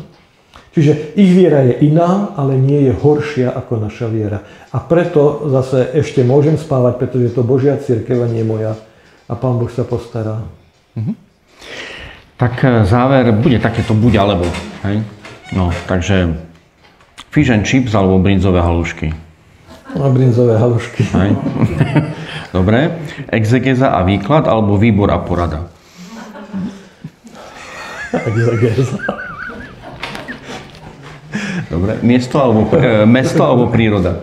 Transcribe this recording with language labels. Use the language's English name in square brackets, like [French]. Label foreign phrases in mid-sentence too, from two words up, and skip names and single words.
[Slovak] Čiže ich viera je iná, ale nie je horšia ako naša viera. A preto zase ešte môžem spávať, pretože to Božia cirkev a nie moja. A Pán Boh sa postará. Tak záver bude takéto buď alebo. Hej? No, takže [English] fish and chips [Slovak] alebo brinzové halušky. A brinzové halušky. Hej? Dobre. Exegeza a výklad alebo výbor a porada? Exegeza. Dobre. Mesto alebo príroda?